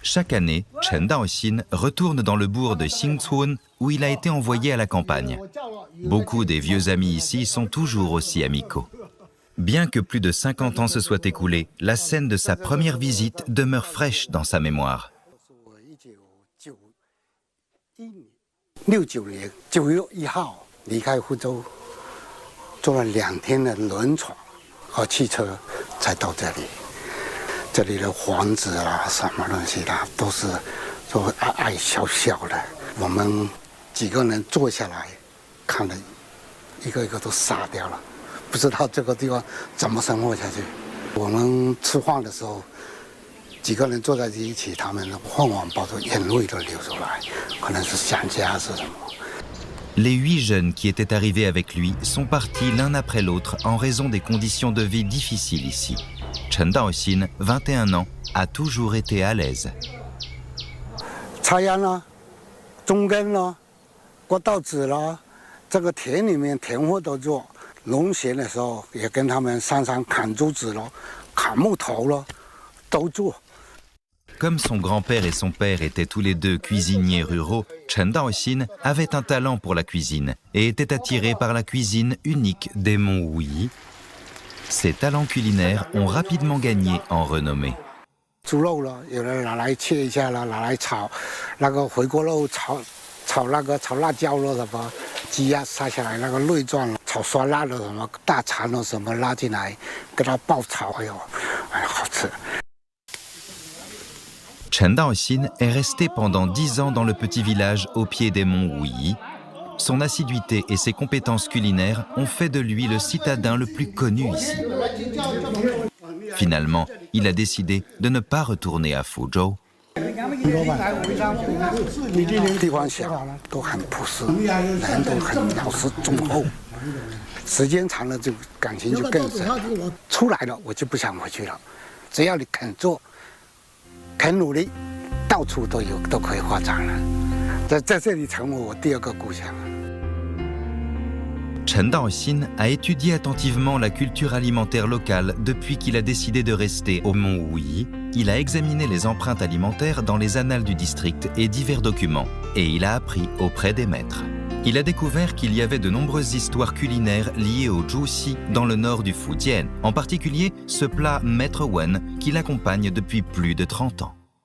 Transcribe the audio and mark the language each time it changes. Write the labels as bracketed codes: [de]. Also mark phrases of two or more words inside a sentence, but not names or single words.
[fr] Chaque année, Chen Daoxin retourne dans le bourg de Xingcun où il a été envoyé à la campagne. Beaucoup des vieux amis ici sont toujours aussi amicaux. Bien que plus de 50 ans se soient écoulés, la scène de sa première visite demeure fraîche dans sa mémoire. [zh] 69 年9月1号离开福州，坐了2天的轮船和汽车才到这里。这里的房子啦、什么东西啦，都是都矮矮小小的。我们几个人坐下来看了，一个一个都傻掉了，不知道这个地方怎么生活下去。我们吃饭的时候，几个人坐在一起，他们往往抱着眼泪都流出来，可能是想家是什么。 [fr] Les 8 jeunes qui étaient arrivés avec lui sont partis l'un après l'autre en raison des conditions de vie difficiles ici. Chen Daoxin, 21 ans, a toujours été à l'aise. [zh] 插秧啦，种根啦，割稻子啦，这个田里面田活都做。农闲的时候也跟他们上山砍竹子咯，砍木头咯，都做。 [fr] Comme son grand-père et son père étaient tous les deux cuisiniers ruraux, Chen Daoxin avait un talent pour la cuisine et était attiré par la cuisine unique des monts Wuyi. Ses talents culinaires ont rapidement gagné en renommée. [zh] 猪肉了，有人拿来切一下了，拿来炒，那个回锅肉炒辣椒了什么，鸡鸭杀下来那个内脏了，炒酸辣的什么大肠了什么拉进来，给它爆炒，哎呦，好吃。 [fr] Chen Daoxin est resté pendant 10 ans dans le petit village au pied des monts Wuyi. Son assiduité et ses compétences culinaires ont fait de lui le citadin le plus connu ici. Finalement, il a décidé de ne pas retourner à Fuzhou. [zh] 地方小，都很朴实，人都很老实忠厚。时间长了，就感情就更深。出来了，我就不想回去了。只要你肯做。很努力，到处都可以发展了，在这里成为我第2个故乡。 [fr] Chen Daoxin a étudié attentivement la culture alimentaire locale depuis qu'il a décidé de rester au mont Wuyi. Il a examiné les empreintes alimentaires dans les annales du district et divers documents, et il a appris auprès des maîtres. Il a découvert qu'il y avait de nombreuses histoires culinaires liées au Zhuxi dans le nord du Fujian, en particulier ce plat Maître Wen qui l'accompagne depuis plus de 30 ans.